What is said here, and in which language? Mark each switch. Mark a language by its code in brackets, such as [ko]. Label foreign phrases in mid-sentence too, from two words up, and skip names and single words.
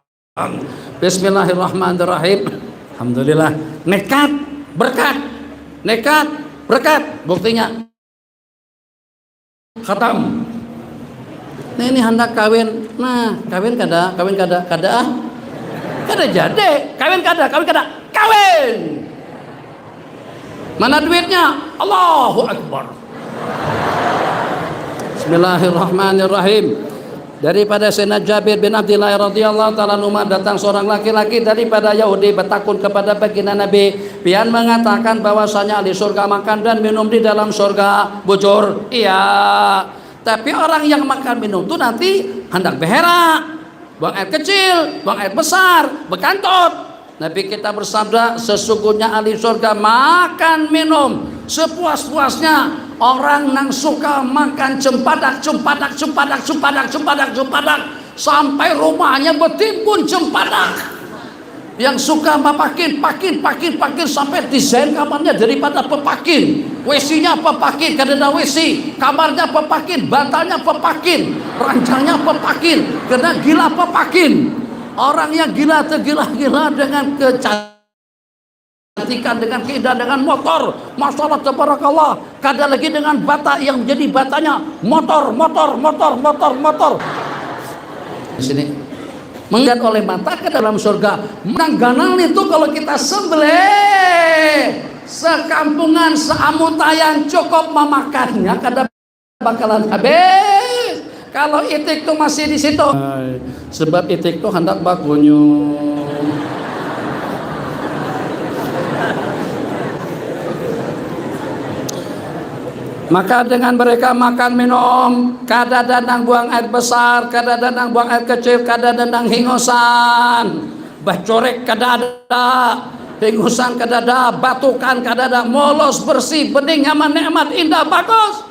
[ar] بسم الله الرحمن الرحيم. الحمد لله, [id] nekat berkat, nekat berkat, buktinya khatam. [bjn] Nah ini hendak kawin, nah kawin kada jadi, kawin kada, kawin. [id] Mana duitnya? [ar] الله أكبر. بسم الله الرحمن الرحيم. [id] Daripada Sayyidina Jabir bin Abdullah [ar] رضي الله تعالى عنه [id] datang seorang laki-laki daripada Yahudi bertakun kepada baginda Nabi, pian mengatakan bahwasanya di surga makan dan minum di dalam surga. [bjn] Bujur, iya. [id] Tapi orang yang makan minum itu nanti hendak beherak, buang air kecil, buang air besar, bekantot. Nabi kita bersabda, sesungguhnya ahli surga makan minum sepuas-puasnya. [bjn] Orang nang suka makan cempadak sampai rumahnya betimbun cempadak. Yang suka pakin sampai desain kamarnya daripada pepakin, WC-nya pepakin, kadang WC, kamarnya pepakin, bantalnya pepakin, ranjangnya pepakin, karena gila pepakin. [id] Orang yang gila tergila-gila dengan kecantikan, dengan keindahan, dengan motor, masalah tabarakallah, kadang lagi dengan bata yang menjadi batanya motor. Di sini melihat oleh mata ke dalam surga. [bjn] Menangganal itu kalau kita sembelih sekampungan seamutayan cukup memakannya, kadang bakalan habis. Kalau itik itu masih di situ, sebab itik itu hendak bakunyu. Maka dengan mereka makan minum, kada dandang buang air besar, kada dandang buang air kecil, kada dandang hingusan, bacorek kada ada, hingusan kada ada, batukan kada ada, molos bersih, bening, nyaman, nikmat, indah, bagus.